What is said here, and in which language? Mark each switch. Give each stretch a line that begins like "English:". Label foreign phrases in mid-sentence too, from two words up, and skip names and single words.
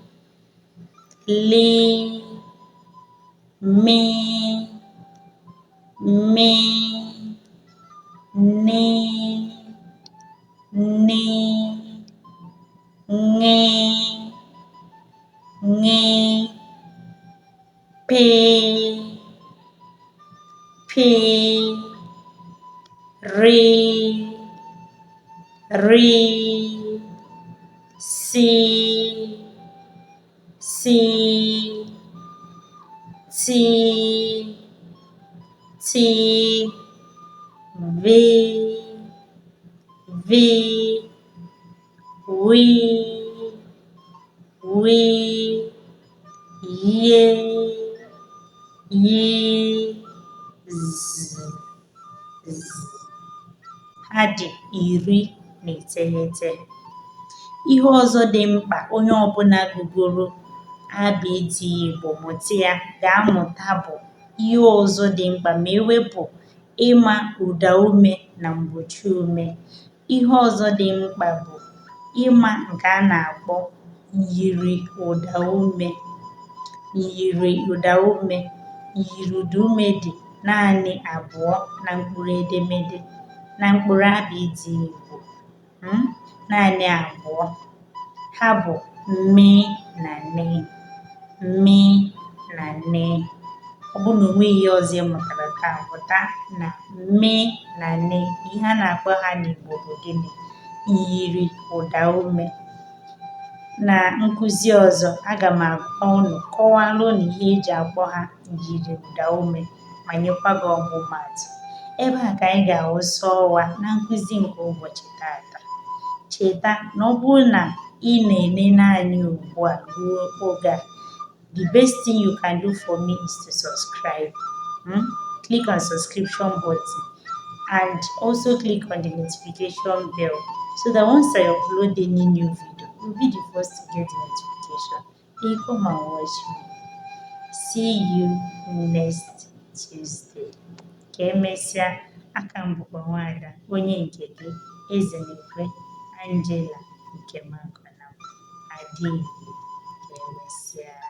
Igbo: L, Me, me, ne, ne, nge, nge, pe, pe, re, re, si, si, ti, ti, ve, ve, we, ye, ye, z, z. Ha dị iri na iteghete. Ihe ọzọ dị mkpa onye ọbụla gụgoro ABD Igbo mụta ya ga-amụta bụ ihe ọzọ dị mkpa ma ewepụ ịma ụdaume na mgbochiume. Ihe ọzọ dị mkpa bụ ịma nke a na-akpọ myiri ụdaume. Myiri ụdaume. Myiri ụdaume dị naanị abụọ na mkpụrụ edemede, na mkpụrụ ABD Igbo. Naanị abụọ. Ha bụ mme na ne. Mme na ne. Ọ bụrụ na o nweghị ihe ọzọ ị mụtara taa, mụta na mme na ne, ihe a na-akpọ ha n'Igbo bụ gịnị? Myiri ụdaume. Na nkụzi ọzọ, aga m agwa unu kọwara unu ihe eji akpọ ha myiri ụdaume ma nyekwa gị ọmụmaatụ. Ebe a ka anyị ga-awụsa ọwa na nkụzi nke ụbọchị taata. Cheta na ọ bụrụ na ị na-enene anyị ugbu a ruo oge a,
English: the best thing you can do for me is to subscribe. Click on subscription button and also click on the notification bell so that once I upload any new video, you'll be the first to get the notification. Hey, come and watch me. See you next Tuesday.
Igbo: Ka emesịa, aka m bụkwa Nwaada, onye nke gị, Ezenekwe Angela Nkemakọnam Adigbo. Ka emesịa.